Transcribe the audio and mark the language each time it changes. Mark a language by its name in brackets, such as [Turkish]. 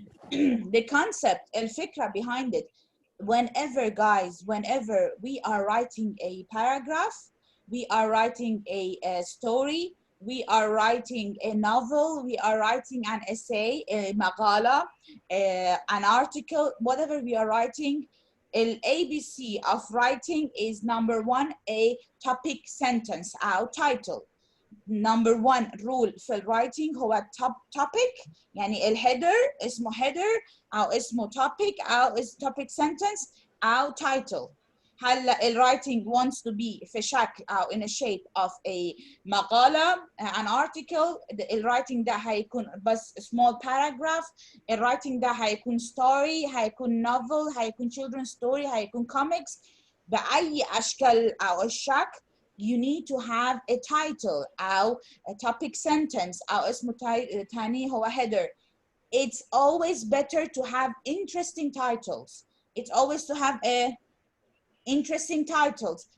[English] The concept, [Arabic] الفكرة [English] behind it, whenever we are writing a paragraph, we are writing a story, we are writing a novel, we are writing an essay, a [Arabic] مقالة, [English] an article, whatever we are writing, the ABC of writing is number one, a topic sentence, our title. Number one rule [Arabic] في الرايتنج هو topic، يعني الهيدر اسمه header أو اسمه topic أو topic sentence أو title. هلا الرايتنج [English] wants to be [Arabic] في شكل أو [English] in a shape of a مقالة an article. [Arabic] الرايتنج ده هيكون بس [English] small paragraph. [Arabic] الرايتنج ده هيكون story، هيكون novel، هيكون [English] children's story، [Arabic] هيكون comics. بأي أشكال أو الشكل [English] you need to have a title أو a topic sentence أو [Arabic] اسمه تاني هو [English] header. It's always better to have interesting titles. It's always to have a interesting titles.